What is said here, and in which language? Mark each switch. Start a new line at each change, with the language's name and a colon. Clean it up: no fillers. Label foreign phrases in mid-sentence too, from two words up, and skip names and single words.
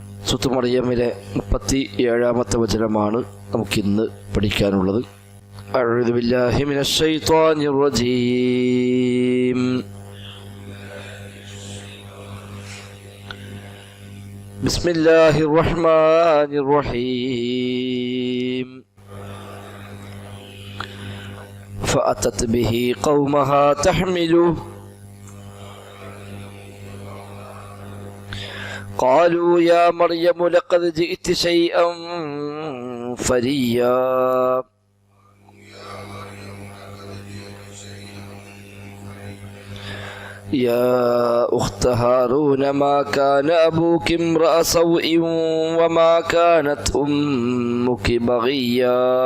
Malayalam: സൂറത്ത് മറിയമിലെ 37-ാമത്തെ വചനമാണ് നമുക്കിന്ന് പഠിക്കാനുള്ളത്.
Arabic: أعوذ بالله من الشيطان الرجيم. بسم الله الرحمن الرحيم. فأتت به قومها تحمله قالوا يا مريم لقد جئت شيئا فريا يا أخت هارون ما كان أبوك امرأ سوء وما كانت أمك بغيا